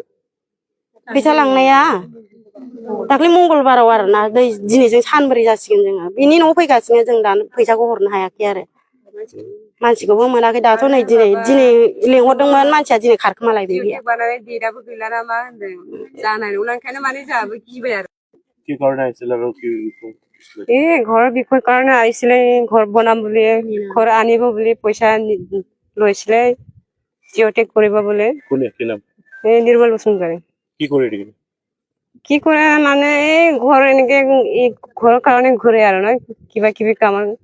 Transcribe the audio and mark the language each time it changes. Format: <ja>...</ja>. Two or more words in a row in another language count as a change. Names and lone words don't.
<brx>फैसा लांनाया दाख्लै मंगलबाराव आरोना दिनैजों सानब्रै जासिगोन जोङो बिनि न'आव फैगासिनो जों दा फैसाखौ हरनो हायाखै आरो मानसिखौबो मोनाखै दाथ' नै दिनै लेंहरदोंमोन मानसिया दिनै खारखोमालायबाय डेटआबो गैला ना मा होनदों जानाय नंला ओंखायनो माने जोंहाबो गिबाय आरो</brx> <as>কি কারণে আহিছিল আৰু কি ঘৰৰ বিষয় কাৰণে আহিছিলে ঘৰ বনাম বুলি ঘৰ আনিব বুলি পইচা লৈছিলে জিঅ'টেক কৰিব বোলে কোনে কি নাম এই নিৰ্মল বসুমতাৰী কি কৰি দিলে কি কৰে মানে এই ঘৰ এনেকে ঘৰৰ কাৰণে ঘূৰে আৰু ন কিবা কিবি কামৰ</as>